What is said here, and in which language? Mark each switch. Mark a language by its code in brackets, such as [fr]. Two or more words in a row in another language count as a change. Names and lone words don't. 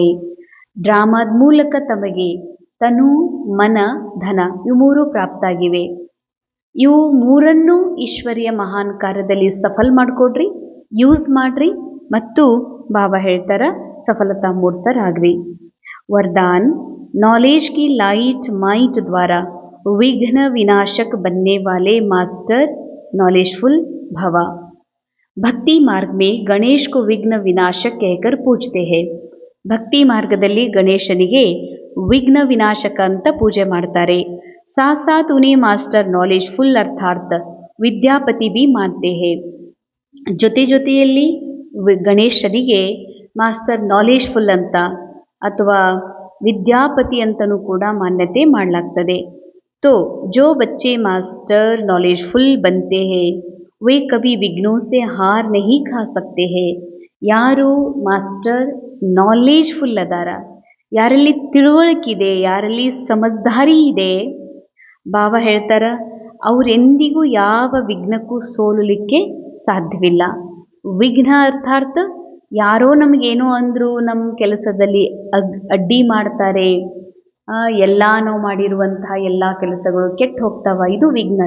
[kn] ಡ್ರಾಮಾದ ಮೂಲಕ ತಮಗೆ ತನು, ಮನ, ಧನ ಇವು ಮೂರು ಪ್ರಾಪ್ತ ಆಗಿವೆ. ಇವು ಮೂರನ್ನೂ ಈಶ್ವರಿಯ ಮಹಾನ್ ಕಾರ್ಯದಲ್ಲಿ ಸಫಲ್ ಮಾಡಿಕೊಡ್ರಿ, ಯೂಸ್ ಮಾಡ್ರಿ ಮತ್ತು ಬಾಬಾ ಹೇಳ್ತಾರ ಸಫಲತಾ ಮೂರ್ತರಾಗ್ರಿ. [hi] वरदान नॉलेज की [en] light might [hi] द्वारा विघ्न विनाशक बनने वाले [en] master knowledgeful [hi] भवा. भक्ति मार्ग में ಗಣೇಶ್ को विघ्न विनाशक कहकर पूजते हैं. [kn] ಭಕ್ತಿ ಮಾರ್ಗದಲ್ಲಿ ಗಣೇಶನಿಗೆ ವಿಘ್ನ ವಿನಾಶಕ ಅಂತ ಪೂಜೆ ಮಾಡ್ತಾರೆ. [hi] साथ साथ उन्हें [en] master knowledgeful [hi] अर्थात ವಿದ್ಯಾಪತಿ भी मानते हैं. [kn] ಜೊತೆ ಜೊತೆಯಲ್ಲಿ ಗಣೇಶನಿಗೆ [en] master knowledgeful [kn] ಅಂತ ಅಥವಾ ವಿದ್ಯಾಪತಿ ಅಂತಲೂ ಕೂಡ ಮಾನ್ಯತೆ ಮಾಡಲಾಗ್ತದೆ. [hi] तो जो बच्चे [en] master knowledgeful [hi] बनते हैं वे कभी विघ्नों से हार नहीं खा सकते हैं. [kn] ಯಾರು [en] master knowledgeful [kn] ಅದಾರ, ಯಾರಲ್ಲಿ ತಿಳುವಳಿಕಿದೆ, ಯಾರಲ್ಲಿ ಸಮಜ್ದಾರಿ ಇದೆ, ಬಾಬಾ ಹೇಳ್ತಾರ ಅವರೆಂದಿಗೂ ಯಾವ ವಿಘ್ನಕ್ಕೂ ಸೋಲಲಿಕ್ಕೆ ಸಾಧ್ಯವಿಲ್ಲ. ವಿಘ್ನ ಅರ್ಥಾರ್ಥ ಯಾರೋ ನಮಗೇನೋ ಅಂದರು, ನಮ್ಮ ಕೆಲಸದಲ್ಲಿ ಅಡ್ಡಿ ಮಾಡ್ತಾರೆ, ಎಲ್ಲ ನಾವು ಮಾಡಿರುವಂತಹ ಎಲ್ಲ ಕೆಲಸಗಳು ಕೆಟ್ಟು ಹೋಗ್ತಾವ, ಇದು ವಿಘ್ನ.